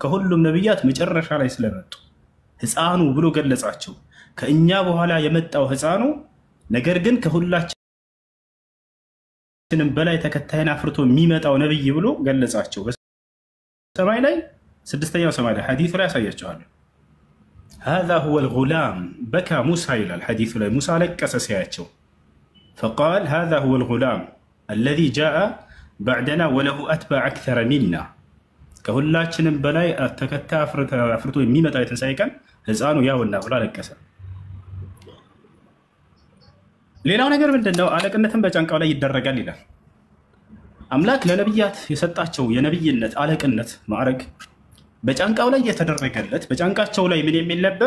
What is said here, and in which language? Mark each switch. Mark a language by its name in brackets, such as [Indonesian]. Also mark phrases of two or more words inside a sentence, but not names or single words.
[Amharic] ከሁሉም ነቢያት መጨረሻ ላይ ስለመጡ ሕፃኑ ብሎ ገለጻቸው። ከእኛ በኋላ የመጣው ሕፃኑ ነገር ግን ከሁላችንም በላይ ተከታይን አፍርቶ የሚመጣው ነብይ ብሎ ገለጻቸው። ሰማይ ላይ ስድስተኛው ሰማይ ላይ ሐዲሱ ላይ ያሳያቸዋል። [Arabic] هذا هو الغلام بكى موسى إلى الحديث [Amharic] ላይ ሙሳ ለቀሰ ሲያቸው [Arabic] فقال هذا هو الغلام الذي جاء بعدنا وله أتباع أكثر منا [Amharic] ከሁላችንም በላይ ተከታይ አፍርቶ የሚመጣ የትንሣኤ ቀን ህፃኑ ያውና ብሎ ለቀሰ። ሌላው ነገር ምንድነው? አለቅነትን በጫንቃው ላይ ይደረጋል ይላል። አምላክ ለነብያት የሰጣቸው የነብይነት አለቅነት ማዕረግ በጫንቃው ላይ የተደረገለት በጫንቃቸው ላይ ምን የሚል ነበር?